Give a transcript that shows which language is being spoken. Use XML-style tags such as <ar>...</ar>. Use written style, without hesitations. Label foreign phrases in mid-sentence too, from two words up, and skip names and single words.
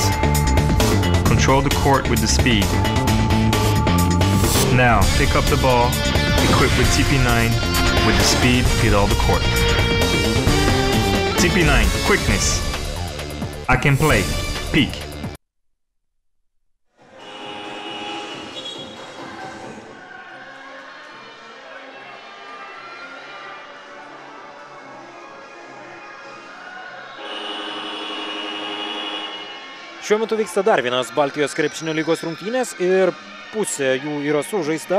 <en>Control the court with the speed. Now, pick up the ball, equipped with TP9 with the speed, hit all the court. TP9, quickness. I can play, peak.</en> <lt>Šiuo metu vyksta dar vienas Baltijos krepšinio lygos rungtynės ir pusė jų yra sužaista.</lt>